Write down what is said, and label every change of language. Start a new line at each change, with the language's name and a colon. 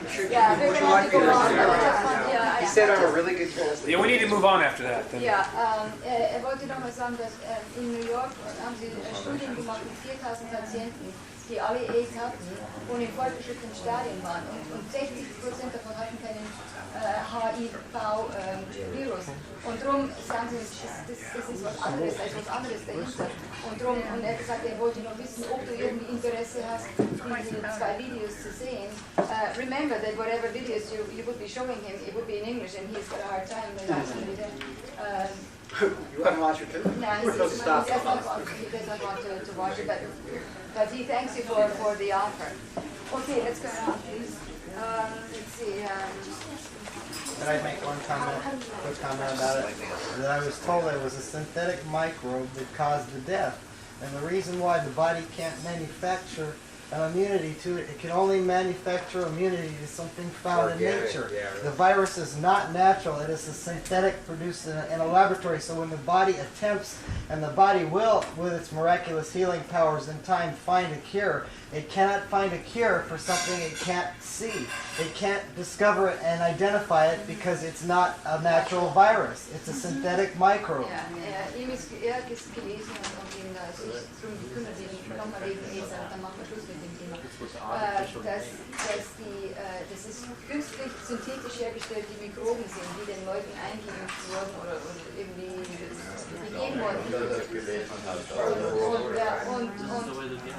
English: Yeah, we're gonna have to go on. He said I'm a really good translator. Yeah, we need to move on after that. Then.
German: Ja, wollte noch mal sagen, dass in New York haben sie Studien gemacht mit 4.000 Patienten, die alle AIDS hatten und in fortgeschrittenen Stadien waren. Und 60% davon hatten keinen HIV-Virus. Und darum sagen sie, das ist was anderes, da ist was anderes dahinter. Und darum, und er hat gesagt, er wollte noch wissen, ob du irgendwie Interesse hast, diese zwei Videos zu sehen.
English: Remember that whatever videos you would be showing him, it would be in English, and he's got a hard time with that. You want to watch it too? No, he does not want to watch it, but he thanks you for the offer. Okay, let's go on, please. Let's see. Can I make one quick comment about it? That I was told it was a synthetic microbe that caused the death. And the reason why the body can't manufacture an immunity to it, it can only manufacture immunity to something found in nature. Yeah, right. The virus is not natural. It is a synthetic produced in a laboratory. So when the body attempts, and the body will, with its miraculous healing powers in time, find a cure, it cannot find a cure for something it can't see. It can't discover it and identify it because it's not a natural virus. It's a synthetic microbe.
German: Ja, ihm ist gelesen und ihm da sich drum gekümmert, nochmal wegen AIDS, aber dann machen wir Schluss mit dem Thema. Das ist künstlich, synthetisch hergestellt, die Mikroben sind, die den Leuten eingeimpft wurden oder irgendwie gegeben wurden.